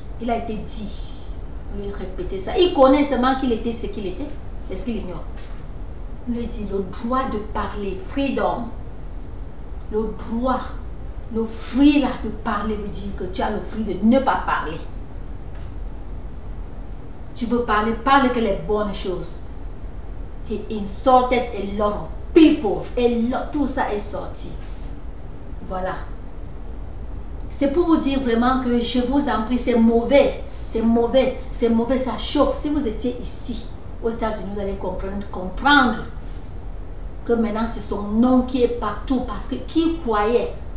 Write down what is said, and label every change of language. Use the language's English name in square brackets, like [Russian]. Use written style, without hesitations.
[French] Il a été dit, lui répéter ça. Il connaît seulement qu'il était ce qu'il était. Est-ce qu'il ignore? On lui dit le droit de parler, freedom. Le droit, le free là de parler veut dire que tu as le free de ne pas parler. Tu veux parler, parle que les bonnes choses. [English] He insulted a lot of people. [French] Tout ça est sorti. Voilà. C'est pour vous dire vraiment que je vous en prie, c'est mauvais. C'est mauvais. C'est mauvais, ça chauffe. Si vous étiez ici, aux États-Unis, vous allez comprendre que maintenant c'est son nom qui est partout. Parce que qui croyait?